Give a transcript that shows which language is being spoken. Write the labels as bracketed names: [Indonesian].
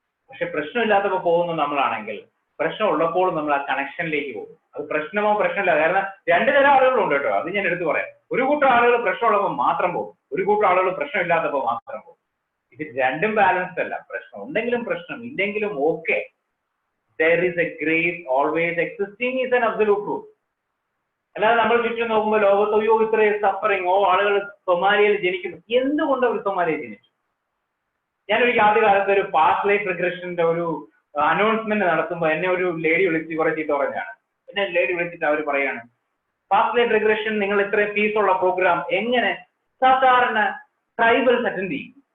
[Malayalam] പക്ഷെ പ്രശ്നമില്ലാത്തപ്പോൾ പോകുന്ന നമ്മളാണെങ്കിൽ പ്രശ്നം ഉള്ളപ്പോൾ നമ്മൾ ആ കണക്ഷനിലേക്ക് പോകും. അത് പ്രശ്നമോ പ്രശ്നമില്ല. കാരണം രണ്ടു തരം ആളുകളുണ്ട് കേട്ടോ, അത് ഞാൻ എടുത്തു പറയാം. ഒരു കൂട്ടം ആളുകൾ പ്രശ്നമുള്ളപ്പോൾ മാത്രം പോകും, ഒരു കൂട്ടം ആളുകൾ പ്രശ്നമില്ലാത്തപ്പോൾ മാത്രം പോകും. ഇത് രണ്ടും ബാലൻസ്ഡ് അല്ല. പ്രശ്നം ഉണ്ടെങ്കിലും പ്രശ്നം ഇല്ലെങ്കിലും okay. [English] there is a grace always existing is an absolute truth. [Malayalam] അല്ലാതെ നമ്മൾ ചുറ്റും നോക്കുമ്പോൾ ലോകത്ത് അയ്യോ ഇത്രയും സഫറിങ്, ആളുകൾ സൊമാലിയയിൽ ജനിക്കുന്നു. എന്തുകൊണ്ട് അവർ സൊമാലിയയിൽ ജനിച്ചു? ഞാനൊരു ആദ്യ കാലത്ത് ഒരു പാസ്റ്റ് ലൈഫ് റിഗ്രഷന്റെ ഒരു അനൗൺസ്മെന്റ് നടത്തുമ്പോൾ എന്നെ ഒരു ലേഡി വിളിച്ച് കുറെ ചീത്ത പറഞ്ഞാണ്. എന്നെ ലേഡി വിളിച്ചിട്ട് അവർ പറയാണ്, പാസ്റ്റ് ലൈഫ് റിഗ്രഷൻ നിങ്ങൾ ഇത്രയും ഫീസുള്ള പ്രോഗ്രാം എങ്ങനെ സാധാരണ ട്രൈബൽസ് അറ്റൻഡ് ചെയ്യും?